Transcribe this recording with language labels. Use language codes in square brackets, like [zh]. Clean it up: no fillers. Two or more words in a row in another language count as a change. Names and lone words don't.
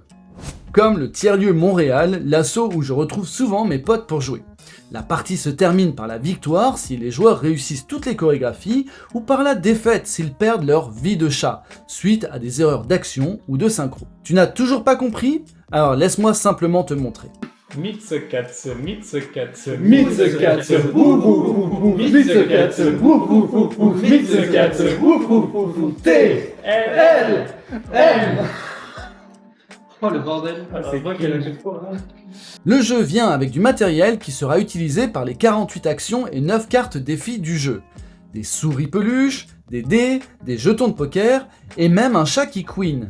[fr] comme le tiers-lieu Montréal, l'assaut où je retrouve souvent mes potes pour jouer. La partie se termine par la victoire si les joueurs réussissent toutes les chorégraphies ou par la défaite s'ils perdent leur vie de chat, suite à des erreurs d'action ou de synchro. Tu n'as toujours pas compris? Alors laisse-moi simplement te montrer. Myths Katze, Myths Katze, Myths Katze, wou wou wou wou, Myths Katze, wou wou wou wou, Myths Katze, wou wou wou wou, T, L, M. Oh le bordel, c'est vrai qu'elle a fait fort. Le jeu vient avec du matériel qui sera utilisé par les 48 actions et 9 cartes défis du jeu. Des souris peluches, des dés, des jetons de poker et même un chat qui queen.